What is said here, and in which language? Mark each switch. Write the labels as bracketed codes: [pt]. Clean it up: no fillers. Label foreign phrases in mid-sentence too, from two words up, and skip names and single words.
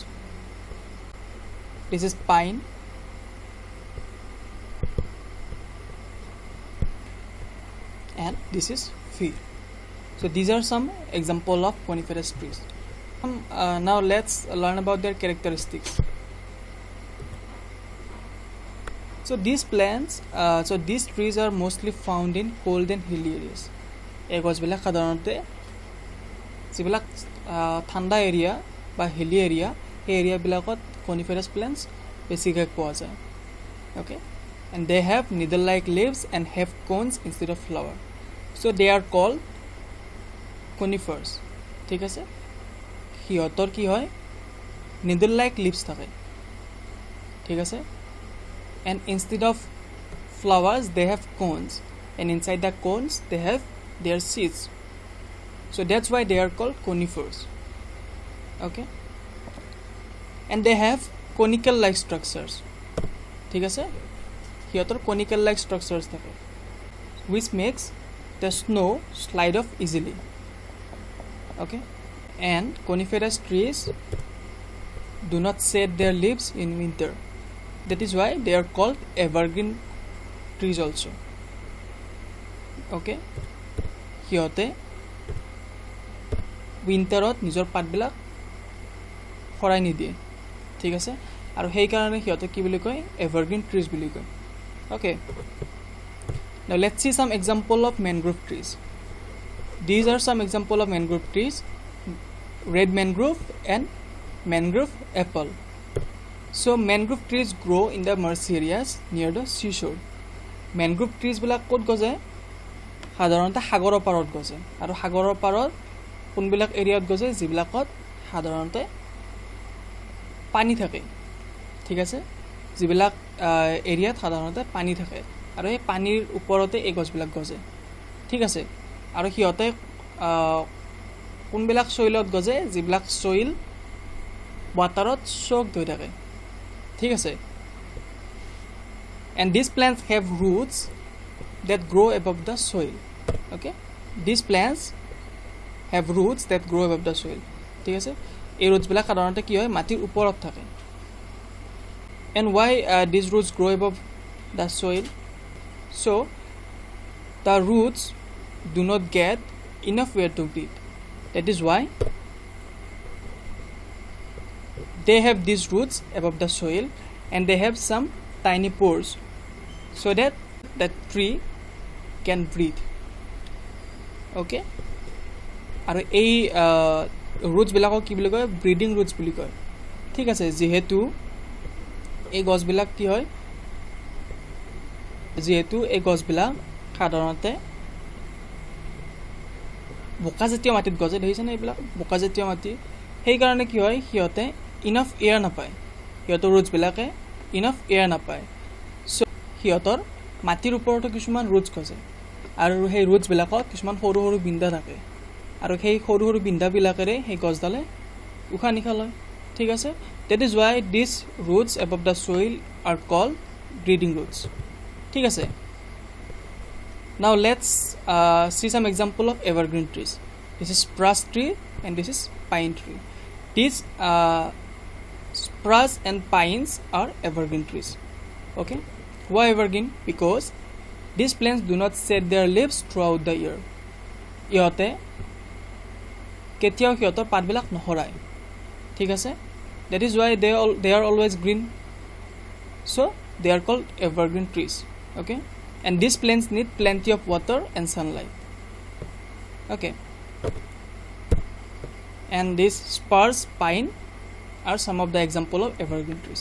[en] This is pine, and this is fir. So these are some example of coniferous trees. Now let's learn about their characteristics. So these plants, these trees are mostly found in cold and hilly areas. [as] এই গছবিলাক সাধাৰণতে যিবিলাক ঠাণ্ডা এৰিয়া বা [en] hilly area [as] সেই এৰিয়াবিলাকত [en] coniferous plants [as] বেছিকৈ পোৱা যায়. [en] Okay, and they have needle-like leaves and have cones instead of flower. So they are called conifers. [as] ঠিক আছে, সিহঁতৰ কি হয় [en] needle like leaves [as] থাকে. ঠিক আছে, [en] and instead of flowers they have cones, and inside the cones they have their seeds. So that's why they are called conifers. Okay, and they have conical like structures. [as] ঠিক আছে, সিহঁতৰ [en] conical like structures থাকে which makes the snow slide off easily. Okay, and coniferous trees do not shed their leaves in winter. That is why they are called evergreen trees also. [as] Okay, সিহঁতে উইণ্টাৰত নিজৰ পাতবিলাক সৰাই নিদিয়ে. ঠিক আছে, আৰু সেইকাৰণে সিহঁতক কি বুলি কয় [en] evergreen trees [as] বুলি কয়. [en] Okay, now let's see some example of mangrove trees. These are some example of mangrove trees: red mangrove and mangrove apple. So mangrove trees grow in the marshy areas near the seashore. Mangrove trees [as] বিলাক ক'ত গজে সাধাৰণতে সাগৰৰ পাৰত গজে, আৰু সাগৰৰ পাৰত কোনবিলাক এৰিয়াত গজে যিবিলাকত সাধাৰণতে পানী থাকে. ঠিক আছে, যিবিলাক এৰিয়াত সাধাৰণতে পানী থাকে আৰু এই পানীৰ ওপৰতে এই গছবিলাক গজে. ঠিক আছে, আৰু সিহঁতে কোনবিলাক সইলত গজে যিবিলাক [en] soil waterত soaked [as] হৈ থাকে. ঠিক আছে, [en] and these plants have roots that grow above the soil. Okay, these plants have roots that grow above the soil. [as] ঠিক আছে, এই ৰুটছবিলাক সাধাৰণতে কি হয় মাটিৰ ওপৰত থাকে. [en] and why these roots grow above the soil? So the roots do not get enough air to breathe. That is why they have these roots above the soil, and they have some tiny pores so that the tree can breathe. [as] Okay, আৰু এই roots বিলাকক কি বুলি কয় [en] breathing roots [as] বুলি কয়. ঠিক আছে, যিহেতু এই গছবিলাক কি হয় যিহেতু এই গছবিলাক সাধাৰণতে বোকাজাতীয় মাটিত গজে. দেখিছেনে এইবিলাক বোকাজাতীয় মাটি, সেইকাৰণে কি হয় সিহঁতে [en] enough air [as] নাপায়, সিহঁতৰ ৰুটছবিলাকে [en] enough air [as] নাপায়. চ' সিহঁতৰ মাটিৰ ওপৰতো কিছুমান ৰুটছ গজে, আৰু সেই ৰুটছবিলাকত কিছুমান সৰু সৰু বিন্দা থাকে, আৰু সেই সৰু সৰু বিন্দাবিলাকেৰে সেই গছডালে উশাহ নিশাহ লয়. ঠিক আছে, [en] that is why these roots above the soil are called breathing roots. [as] ঠিক আছে, [en] now let's see some example of evergreen trees. This is spruce tree and this is pine tree. These spruce and pines are evergreen trees. Okay, why evergreen? Because these plants do not shed their leaves throughout the year. [as] ইহঁতে কেতিয়াও সিহঁতৰ পাতবিলাক নহৰাই ঠিক আছে [en] that is why they are always green, so they are called evergreen trees. Okay, and these plants need plenty of water and sunlight. Okay, and this spruce pine are some of the example of evergreen trees.